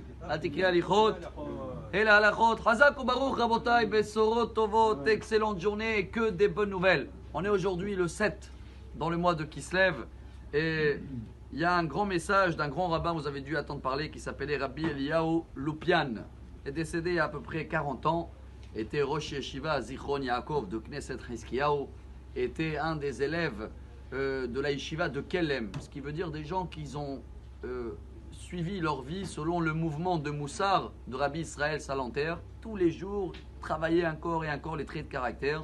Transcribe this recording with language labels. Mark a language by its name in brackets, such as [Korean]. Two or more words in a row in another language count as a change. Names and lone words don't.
[Hebrew] תקראי הליכות. [French] Et la [Hebrew] הלכות, חזק ou ברוך רבותי, בשורות טובות, [French] excellente journée, que des bonnes nouvelles. On est aujourd'hui le 7 dans le mois de Kislev et il y a un grand message d'un grand rabbin, vous avez dû attendre parler, qui s'appelait Rabbi Eliyahu Lupian. Il est décédé il y a à peu près 40 ans, était Rosh Yeshiva à Zichron Yaakov de Knesset Chizkiyahu, était un des élèves de la Yeshiva de Kelem, ce qui veut dire des gens qui ont suivi leur vie selon le mouvement de Moussar de Rabbi Israël Salanter, tous les jours travailler encore et encore les traits de caractère.